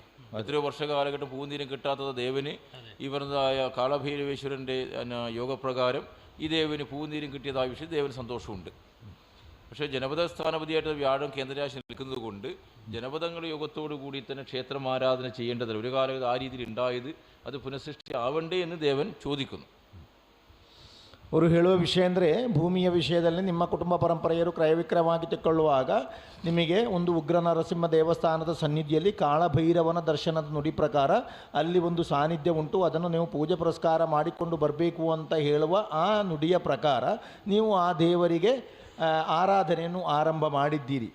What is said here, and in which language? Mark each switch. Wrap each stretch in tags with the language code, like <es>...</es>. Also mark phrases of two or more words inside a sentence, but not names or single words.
<ml>എത്രയോ വർഷകാലഘട്ടം പൂന്തീരും കിട്ടാത്തത് ദേവന് ഈ പറഞ്ഞതായ കാളഭൈരവേശ്വരൻ്റെ യോഗപ്രകാരം ഈ ദേവന് പൂന്തീരും കിട്ടിയതായ വിഷയം ദേവന് സന്തോഷമുണ്ട്. പക്ഷേ ജനപദ സ്ഥാനപതിയായിട്ട് വ്യാഴം കേന്ദ്രരാശി നിൽക്കുന്നത് കൊണ്ട് ജനപദങ്ങളുടെ യോഗത്തോടു കൂടി തന്നെ ക്ഷേത്രം ആരാധന ചെയ്യേണ്ടതില്ല. ഒരു കാലം ആ രീതിയിൽ ഉണ്ടായത് അത് പുനഃസൃഷ്ടി ആവണ്ടേ എന്ന് ദേവൻ ചോദിക്കുന്നു.</ml> <kn>ಅವರು ಹೇಳುವ ವಿಷಯ ಅಂದರೆ ಭೂಮಿಯ ವಿಷಯದಲ್ಲಿ ನಿಮ್ಮ ಕುಟುಂಬ ಪರಂಪರೆಯರು ಕ್ರಯವಿಕ್ರಯವಾಗಿ ತೆಕ್ಕೊಳ್ಳುವಾಗ ನಿಮಗೆ ಒಂದು ಉಗ್ರ ನರಸಿಂಹ ದೇವಸ್ಥಾನದ ಸನ್ನಿಧಿಯಲ್ಲಿ ಕಾಳಭೈರವನ ದರ್ಶನದ ನುಡಿ ಪ್ರಕಾರ ಅಲ್ಲಿ ಒಂದು ಸಾನ್ನಿಧ್ಯ ಉಂಟು. ಅದನ್ನು ನೀವು ಪೂಜೆ ಪುರಸ್ಕಾರ ಮಾಡಿಕೊಂಡು ಬರಬೇಕು ಅಂತ ಹೇಳುವ ಆ ನುಡಿಯ ಪ್ರಕಾರ ನೀವು ಆ ದೇವರಿಗೆ ಆರಾಧನೆಯನ್ನು ಆರಂಭ ಮಾಡಿದ್ದೀರಿ.</kn>